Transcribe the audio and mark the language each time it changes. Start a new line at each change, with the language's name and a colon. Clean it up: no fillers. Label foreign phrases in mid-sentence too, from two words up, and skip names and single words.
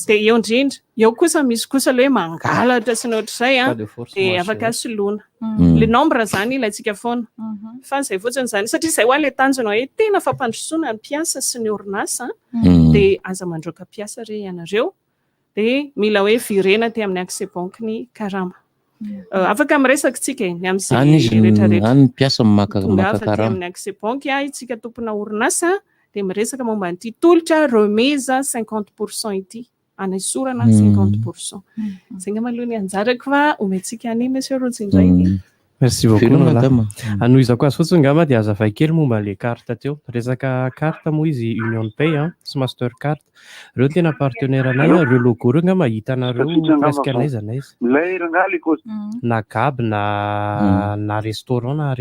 Malagasy: dia eo indrindra eo kosa misy kosa le hoe mangalatra sy ny ohatr'izay dia afaka soloana le nombre zany ilayntsika foana fa zay fotsiny zany satria izay ho an'le tanjona hoe tena fampandrosoana ny piasa sy ny orinasa dia aza mandroaka piasa re ianareo dia mila hoe virena ty amin'ny
French: accès banque
Malagasy: ny karama afaka miresaka tsika ny amin'izay rehetrarehetra any mpiasa maka karama amin'ny
French: accès banque
Malagasy: itsika tompona orinasa dia miresaka momba nyity tolotra remise 50% ity anesorana 50%. Zay ngamba aloha ny anjarako fa omentsika any monsieur Rotsindray.
French: Merci beaucoup madame.
Malagasy: Anohizako azy fotsiny ngamba dia azavay kely momba le carte teo. Resaka carte moa izy Union Pay sy Mastercard. Reo tena partenaire anay reo logo reo ngamba hitanareo presque anaiza naiza. Na cab na restaurant na rehetrarehetra.